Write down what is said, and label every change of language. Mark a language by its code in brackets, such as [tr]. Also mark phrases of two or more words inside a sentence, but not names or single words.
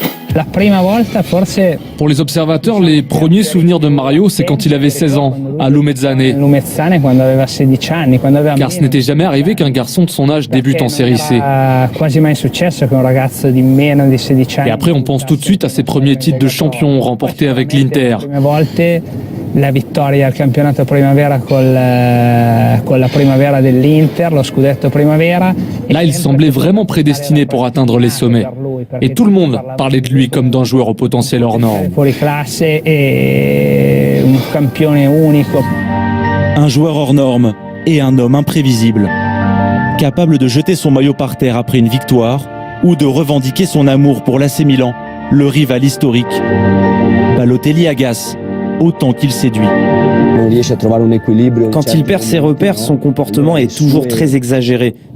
[fr] Pour les observateurs, les premiers souvenirs de Mario, c'est quand il avait 16 ans, à Lumezzane. Car ce n'était jamais arrivé qu'un garçon de son âge débute en série C. Et après, on pense tout de suite à ses premiers titres de champion remportés avec l'Inter. [it] La vittoria al campionato primavera con la primavera dell'Inter, lo scudetto primavera. [fr] Là, il semblait vraiment prédestiné pour atteindre les sommets. Et tout le monde parlait de lui comme d'un joueur au potentiel hors norme. [it] Fuori classe e un campione unico. [fr] Un joueur hors norme et un homme imprévisible. capable de jeter son maillot par terre après une victoire ou de revendiquer son amour pour l'AC Milan, le rival historique. Balotelli agace autant qu'il séduit. Quand il perd ses repères, son comportement est toujours très exagéré.